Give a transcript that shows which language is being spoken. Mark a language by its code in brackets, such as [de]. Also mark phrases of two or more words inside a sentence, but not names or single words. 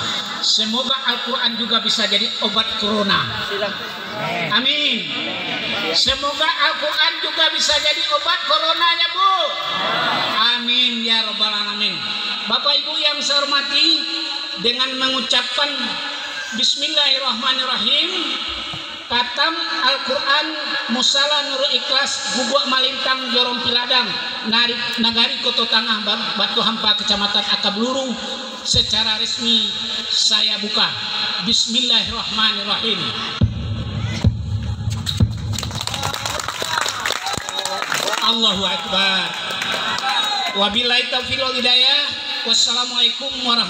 [id] Semoga Al-Quran juga bisa jadi obat corona. Amin. Semoga Al-Quran juga bisa jadi obat coronanya, Bu. [ar] آمين يا رب العالمين. [id] Bapak Ibu yang saya hormati, dengan mengucapkan Bismillahirrahmanirrahim, katam Al-Quran Musala Nur Ikhlas Gubuk Malintang Jorong Piladang Nagari Koto Tangah Batu Hampa Kecamatan Akabluru secara resmi saya buka. [ar] بسم الله الرحمن الرحيم. الله أكبر. وبالله التوفيق والهداية.